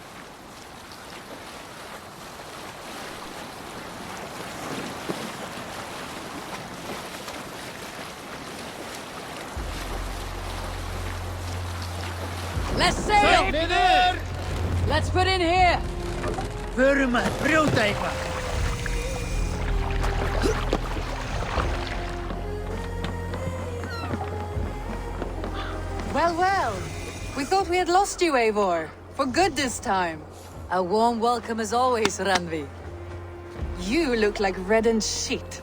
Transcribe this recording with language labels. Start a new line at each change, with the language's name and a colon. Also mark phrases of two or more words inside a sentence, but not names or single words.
English: Let's sail! Let's put in here!
Icelandic: Förum að brjóta eitthvað.
English: Well, well. We thought we had lost you, Eivor. For good this time. A warm welcome as always, Ranvi. You look like reddened shit.